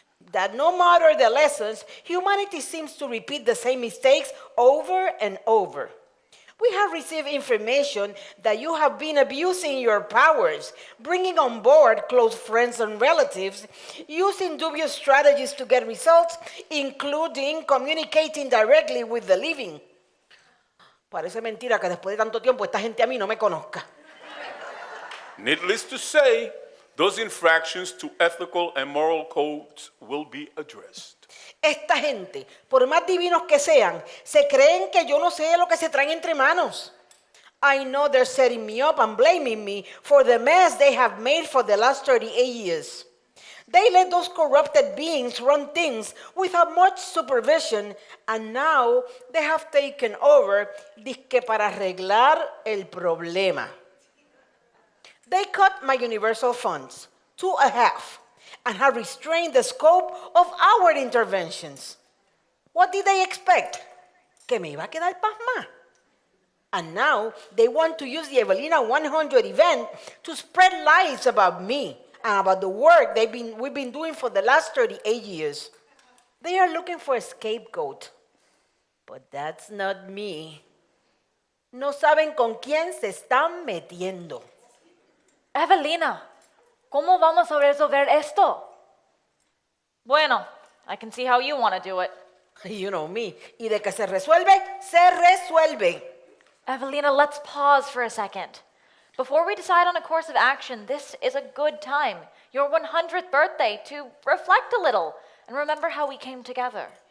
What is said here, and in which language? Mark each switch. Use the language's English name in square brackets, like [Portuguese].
[English] That no matter the lessons, humanity seems to repeat the same mistakes over and over. We have received information that you have been abusing your powers, bringing on board close friends and relatives, using dubious strategies to get results, including communicating directly with the living. [Spanish] Parece mentira que después de tanto tiempo esta gente a mí no me conozca. [English] Needless to say, those infractions to ethical and moral codes will be addressed. [Spanish] Esta gente, por más divinos que sean, se creen que yo no sé lo que se traen entre manos. [English] I know they're setting me up and blaming me for the mess they have made for the last 38 years. They let those corrupted beings run things without much supervision, and now they have taken over [Spanish] dizque para arreglar el problema. [English] They cut my universal funds to a half and have restrained the scope of our interventions. What did they expect? [Spanish] Que me iba a quedar pasma. [English] And now they want to use the Evelina 100 event to spread lies about me and about the work we've been doing for the last 38 years. They are looking for a scapegoat. But that's not me. [Spanish] No saben con quién se están metiendo. Evelina, ¿cómo vamos a resolver esto? [English] Bueno, I can see how you want to do it. You know me. [Spanish] Y de que se resuelve, se resuelve. [English] Evelina, let's pause for a second. Before we decide on a course of action, this is a good time, your 100th birthday, to reflect a little and remember how we came together.